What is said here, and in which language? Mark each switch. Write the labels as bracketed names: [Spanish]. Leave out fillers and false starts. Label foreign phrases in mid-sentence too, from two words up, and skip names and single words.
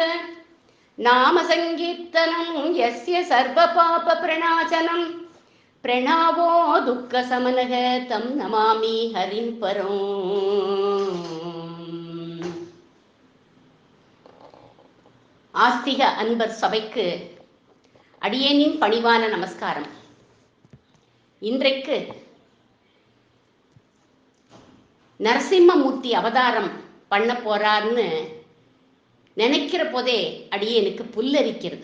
[Sanskrit] नामसङ्कीर्तनं यस्य सर्वपापप्रणाशनं प्रणवो दुःखशमनः तं नमामि हरिं परम्. [Tamil] ஆஸ்திக அன்பர் சபைக்கு அடியேனின் பணிவான நமஸ்காரம். இன்றைக்கு நரசிம்மமூர்த்தி அவதாரம் பண்ண போறார்னு நினைக்கிற போதே அடியேனுக்கு புல்லரிக்கிறது.